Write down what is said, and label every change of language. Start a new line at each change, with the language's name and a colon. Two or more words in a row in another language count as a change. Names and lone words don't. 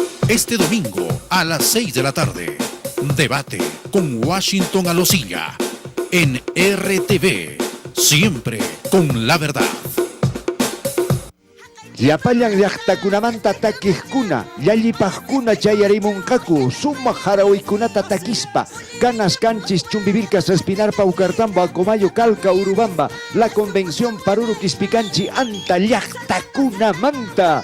Spanish: Este domingo a las 6 de la tarde, debate con Washington Alosilla en RTV, siempre con la verdad.
Quechua: Llapayan llaqtakunamanta takiqkuna, llallipaqkuna chayarimunqaku, sumaq harawiykunata takispa, canas canchis chumbivilcas respinarpa ucartamba, Comayo calca Urubamba, la convención paruru quispicanchi anta llaqtakunamanta.